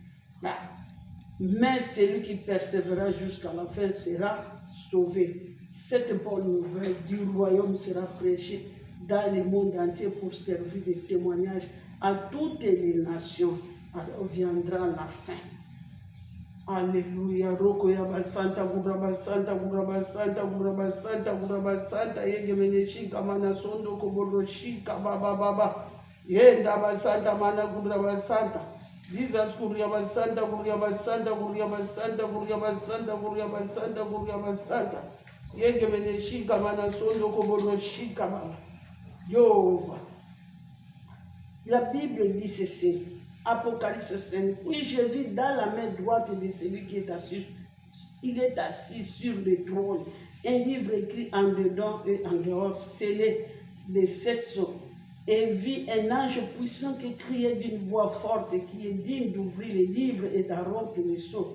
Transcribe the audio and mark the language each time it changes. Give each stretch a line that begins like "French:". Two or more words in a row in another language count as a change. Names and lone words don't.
French: Mais celui qui persévérera jusqu'à la fin sera sauvé. Cette bonne nouvelle du royaume sera prêchée dans le monde entier pour servir de témoignage à toutes les nations. Alors viendra la fin. Alléluia. Roko ya santa guraba santa guraba santa guraba santa guraba santa yegemene shika mana sondo koboro shika baba baba yenda basanta mana guraba santa Jesus guraba santa guraba santa guraba santa guraba santa guraba santa guraba santa yegemene shika mana sondo koboro shika baba Yova. La Bible dit ceci. Apocalypse 5. Puis je vis dans la main droite de celui qui est assis. Il est assis sur le trône. Un livre écrit en dedans et en dehors, scellé de 7 sceaux. Et vit un ange puissant qui criait d'une voix forte, qui est digne d'ouvrir les livres et d'en rompre les sceaux.